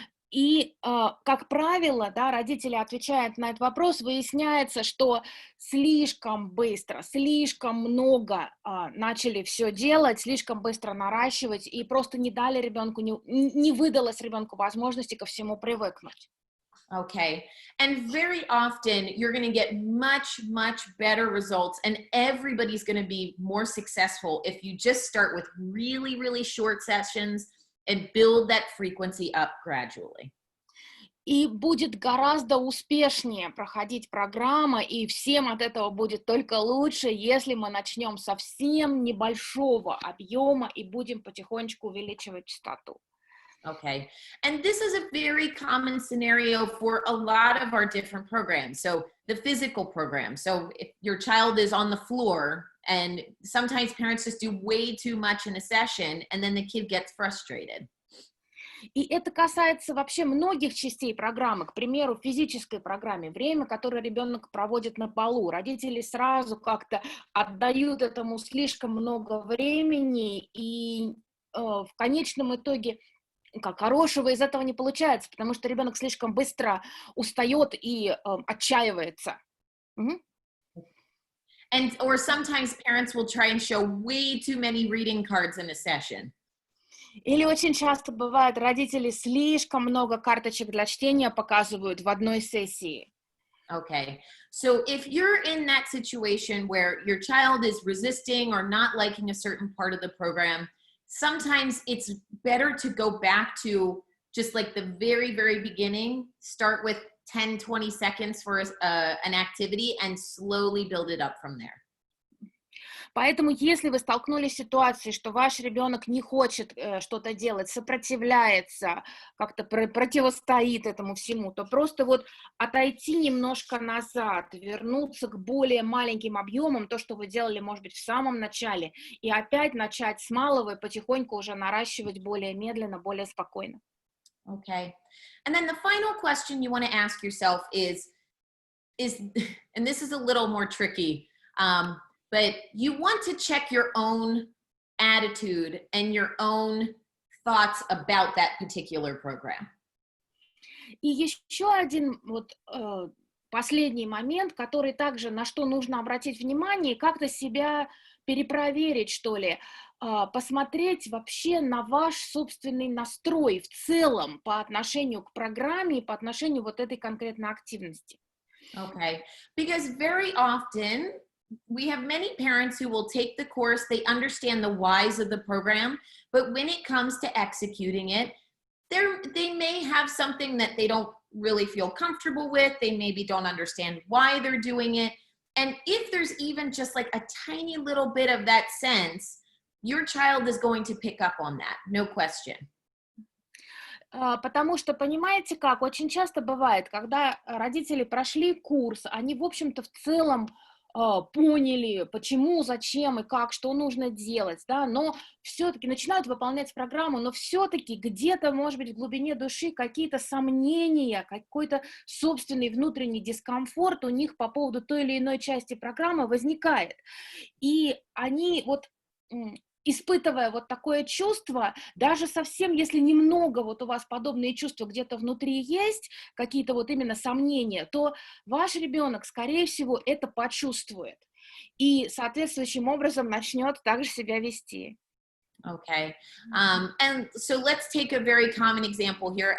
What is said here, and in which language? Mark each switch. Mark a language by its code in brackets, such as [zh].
[ru] И, как правило, да, родители отвечают на этот вопрос, выясняется, что слишком быстро, слишком много начали все делать, слишком быстро наращивать, и просто не дали ребенку, не выдалось ребенку возможности ко всему привыкнуть. [en] Okay. And very often you're going to get much, much better results, and everybody's going to be more successful if you just start with really, really short sessions and build that frequency up gradually. [ru] И будет гораздо успешнее проходить программа, и всем от этого будет только лучше, если мы начнем совсем небольшого объема и будем потихонечку увеличивать частоту. [en] Okay. And this is a very common scenario for a lot of our different programs. So the physical program. So if your child is on the floor, and sometimes parents just do way too much in a session, and then the kid gets frustrated. [ru] И это касается вообще многих частей программы. К примеру, в физической программе время, которое ребенок проводит на полу, родители сразу как-то отдают этому слишком много времени, и в конечном итоге как хорошего из этого не получается, потому что ребенок слишком быстро устает и отчаивается. [en] And or sometimes parents will try and show way too many reading cards in a session. [ru] Или очень часто бывает, родители слишком много карточек для чтения показывают в одной сессии. [en] Okay. So if you're in that situation where your child is resisting or not liking a certain part of the program, sometimes it's better to go back to just like the very, very beginning, start with 10-20 seconds for an activity and slowly build it up from there. [ru] Поэтому, если вы столкнулись с ситуацией, что ваш ребенок не хочет что-то делать, сопротивляется, как-то противостоит этому всему, то просто вот отойти немножко назад, вернуться к более маленьким объемам, то, что вы делали, может быть, в самом начале, и опять начать с малого и потихоньку уже наращивать более медленно, более спокойно. [en] Okay. And then the final question you want to ask yourself is, and this is a little more tricky, but you want to check your own attitude and your own thoughts about that particular program. [ru] И еще один вот последний момент, который также на что нужно обратить внимание, как-то себя перепроверить, что ли, посмотреть вообще на ваш собственный настрой в целом по отношению к программе и по отношению вот этой конкретной активности. [en] Okay. Because very often we have many parents who will take the course, they understand the whys of the program, but when it comes to executing it, they may have something that they don't really feel comfortable with. They maybe don't understand why they're doing it. And if there's even just like a tiny little bit of that sense, your child is going to pick up on that, no question. [ru] Потому что, понимаете как, очень часто бывает, когда родители прошли курс, они, в общем-то, в целом поняли, почему, зачем и как, что нужно делать, да, но все-таки начинают выполнять программу, но все-таки где-то, может быть, в глубине души какие-то сомнения, какой-то собственный внутренний дискомфорт у них по поводу той или иной части программы возникает. И они вот, испытывая вот такое чувство, даже совсем, если немного вот у вас подобные чувства где-то внутри есть, какие-то вот именно сомнения, то ваш ребенок, скорее всего, это почувствует и соответствующим образом начнет также себя вести. [en] Okay. And so let's take a very common example here.